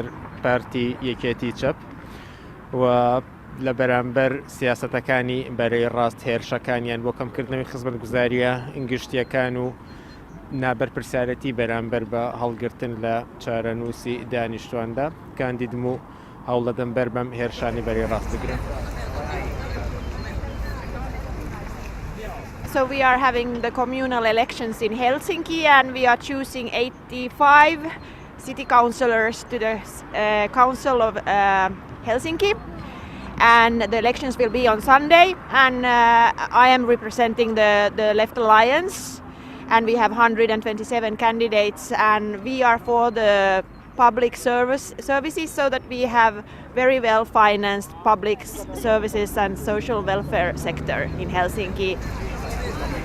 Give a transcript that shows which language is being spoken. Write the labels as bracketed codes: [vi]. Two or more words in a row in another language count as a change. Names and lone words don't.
[ckb] پارتی یەکێتی چەپ و لە بەرامبەر سیاسەتەکانی بەرەی ڕاست هێرشەکانیان بۆ کەمکردنەوەی خزمەتگوزاریە گشتیەکان و نابەرپرسیارەتی بەرامبەر بە هەڵگرتن لە چارەنووسی دانیشتواندا کاندیدم و هەوڵەدەم بەر بەم هێرشانی بەرەی ڕاست بگرم. [en] So we are having the communal elections in Helsinki and we are choosing 85 city councillors to the council of Helsinki, and the elections will be on Sunday, and I am representing the Left Alliance, and we have 127 candidates, and we are for the public services so that we have very well financed public services and social welfare sector in Helsinki.